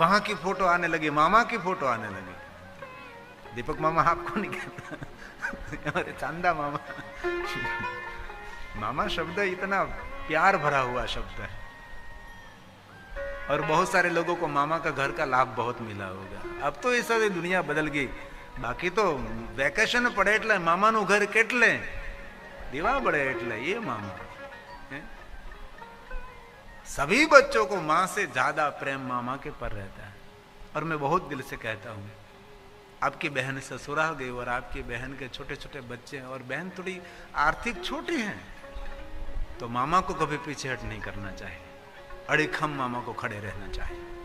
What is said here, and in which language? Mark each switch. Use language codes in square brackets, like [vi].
[hi] वहां की फोटो आने लगी, मामा की फोटो आने लगी। दीपक मामा आपको नहीं कहता, अरे चांदा मामा। मामा शब्द इतना प्यार भरा हुआ शब्द है, और बहुत सारे लोगों को मामा का घर का लाभ बहुत मिला होगा। अब तो ये सारी दुनिया बदल गई। [gu] बाकी तो वेकेशन पड़े એટલે મામાનું ઘર કેટલે દીવા બળે એટલે [hi] ये मामा। सभी बच्चों को मां से ज्यादा प्रेम मामा के पर रहता है। और मैं बहुत दिल से कहता हूं, आपकी बहन ससुराल गई और आपकी बहन के छोटे छोटे बच्चे हैं और बहन थोड़ी आर्थिक छोटी हैं, तो मामा को कभी पीछे हट नहीं करना चाहिए, अड़िखम मामा को खड़े रहना चाहिए।